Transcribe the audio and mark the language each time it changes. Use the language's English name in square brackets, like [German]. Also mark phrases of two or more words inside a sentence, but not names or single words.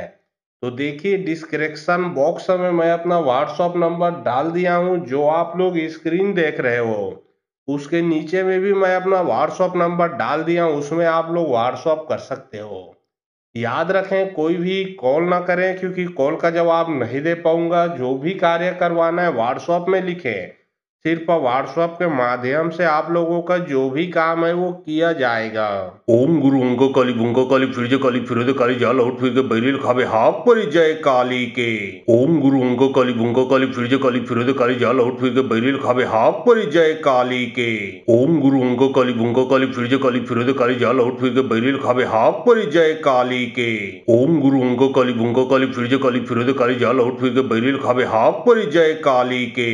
[Hindi] तो देखिए [English] description box [Hindi] में मैं अपना व्हाट्सएप नंबर डाल दिया हूँ, जो आप लोग स्क्रीन देख रहे हो उसके नीचे में भी मैं अपना व्हाट्सएप नंबर डाल दिया हूँ, उसमें आप लोग व्हाट्सएप कर सकते हो। याद रखें कोई भी कॉल ना करें, क्योंकि कॉल का जवाब नहीं दे पाऊंगा। जो भी कार्य करवाना है व्हाट्सएप में लिखें, सिर्फ व्हाट्सएप के माध्यम से आप लोगों का जो भी काम है वो किया जाएगा। ओम गुरु अंको काली बुंको काली फिर काली फिर काली जाल आउट फिर के बैरिल खावे हाफ पर जय काली के। ओम गुरु अंको काली बुंको काली फिर काली काली जाल आउट फिर के बैरिल खावे हाफ पर जय काली के। ओम गुरु अंको काली बुंको काली फिर काली जाल आउट फिर के बैरिल खावे हाफ पर जय काली के। ओम गुरु अंको काली बुंको काली फिर काली जाल आउट फिर के बैरिल खावे हाफ पर जय काली के।